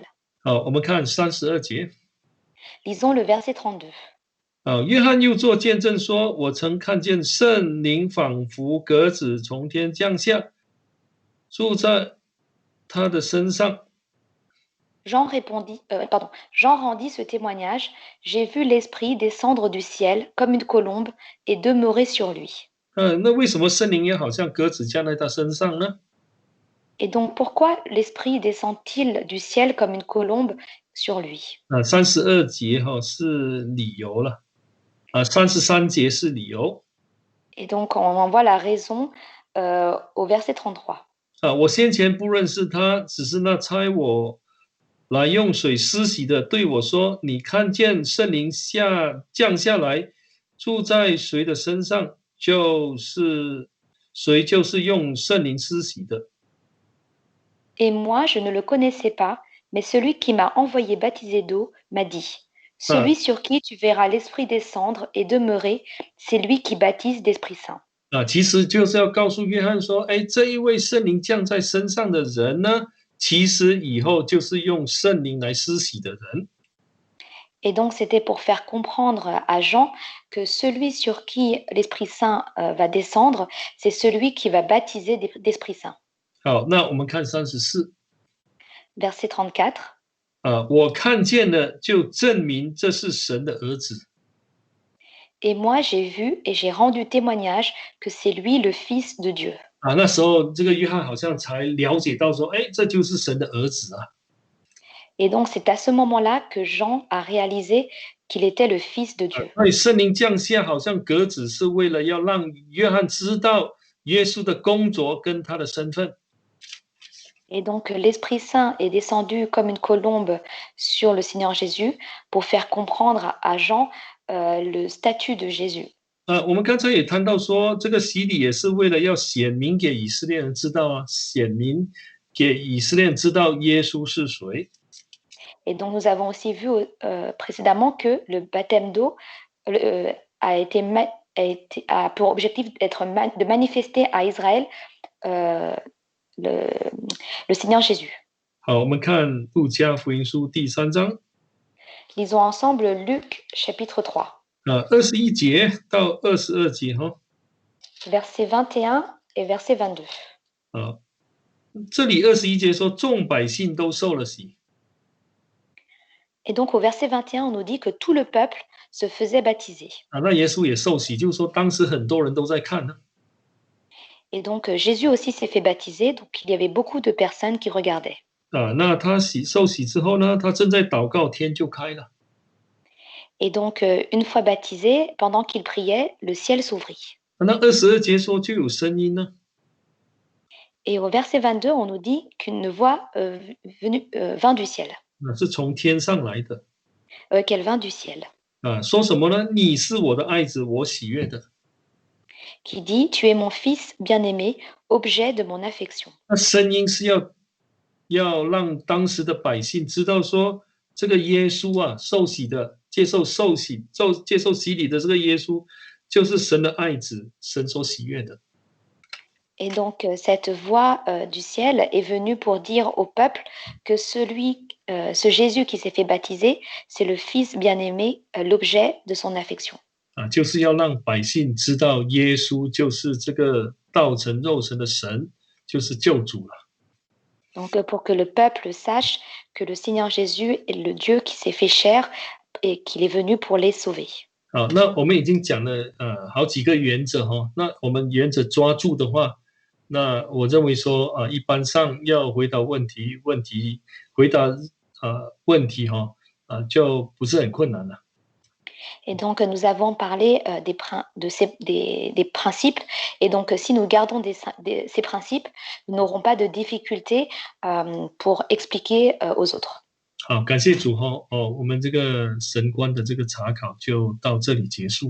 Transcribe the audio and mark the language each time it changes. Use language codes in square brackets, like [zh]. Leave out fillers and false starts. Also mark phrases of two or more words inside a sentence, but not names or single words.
[zh] 我们看32节。 [fr] Lisons le verset 32. [zh] 约翰又作见证说，我曾看见圣灵仿佛鸽子从天降下，住在他的身上。 [fr] Jean rendit ce témoignage. J'ai vu l'Esprit descendre du ciel comme une colombe et demeurer sur lui. [zh] 那为什么圣灵也好像鸽子降在他身上呢？ [fr] Et donc, pourquoi l'Esprit descend-il du ciel comme une colombe sur lui? [zh] 32 节是理由了，33节是理由。 [fr] Et donc, on en voit la raison au verset 33. [zh] 我先前不认识他，只是那差我来用水施洗的对我说：“你看见圣灵降下来，住在谁的身上，谁就是用圣灵施洗的。” [fr] Et moi, je ne le connaissais pas, mais celui qui m'a envoyé baptiser d'eau m'a dit, celui sur qui tu verras l'Esprit descendre et demeurer, c'est lui qui baptise d'Esprit Saint. [zh] 其实就是要告诉约翰说，这一位圣灵降在身上的人呢，其实以后就是用圣灵来施洗的人。 [fr] Et donc, c'était pour faire comprendre à Jean que celui sur qui l'Esprit Saint va descendre, c'est celui qui va baptiser d'Esprit Saint. [zh] 好，那我们看34 [fr] Verset 34. [zh] 我看见了，就证明这是神的儿子。 [fr] Et moi, j'ai vu et j'ai rendu témoignage que c'est lui le Fils de Dieu. [zh] 那时候这个约翰好像才了解到说，哎，这就是神的儿子啊。 [fr] Et donc, c'est à ce moment-là que Jean a réalisé qu'il était le Fils de Dieu. [zh] 所以圣灵降下，好像鸽子是为了要让约翰知道耶稣的工作跟他的身份。 [fr] Et donc, l'Esprit Saint est descendu comme une colombe sur le Seigneur Jésus pour faire comprendre à Jean le statut de Jésus. [zh] 我们刚才也谈到说，这个洗礼也是为了要显明给以色列人知道啊，显明给以色列人知道耶稣是谁。 [fr] Et donc, nous avons aussi vu précédemment que le baptême d'eau a pour objectif de manifester à Israël le Seigneur Jésus. [zh] 好，我们看路加福音书第3章。 [fr] Lisons ensemble Luc chapitre 3. [zh] 21 节到22节哈。 [fr] Verset 21 et verset 22. [zh] 这里21节说，众百姓都受了洗。 [fr] Et donc au verset 21, on nous dit que tout le peuple se faisait baptiser. [zh] 那耶稣也受洗，就是说当时很多人都在看呢。 [fr] Et donc Jésus aussi s'est fait baptiser, donc il y avait beaucoup de personnes qui regardaient. [zh] 那他受洗之后呢，他正在祷告，天就开了。 [fr] Et donc une fois baptisé, pendant qu'il priait, le ciel s'ouvrit. [zh] 那22节说就有声音呢。 Et au verset 22, on nous dit qu'une voix vint du ciel. 是从天上来的。 [fr] Qu'elle vint du ciel. [zh] 说什么呢？你是我的爱子，我喜悦的。 [fr] Qui dit, tu es mon fils bien-aimé, objet de mon affection. [zh] 那声音是要让当时的百姓知道说，这个耶稣啊，受洗的，接受洗礼的这个耶稣，就是神的爱子，神所喜悦的。 [fr] Et donc, cette voix du ciel est venue pour dire au peuple que ce Jésus qui s'est fait baptiser, c'est le Fils bien-aimé, l'objet de son affection. [zh] 就是要让百姓知道耶稣就是这个道成肉身的神，就是救主了。 [fr] Donc, pour que le peuple sache que le Seigneur Jésus est le Dieu qui s'est fait chair et qu'il est venu pour les sauver. [zh] 好，那我们已经讲了好几个原则哈。那我们原则抓住的话，那我认为说一般上要回答问题哈就不是很困难了。 [fr] Et donc, nous avons parlé des principes. Et donc, si nous gardons ces principes, nous n'aurons pas de difficulté pour expliquer aux autres. [zh] 好，感谢主哈我们这个神观的这个查考就到这里结束。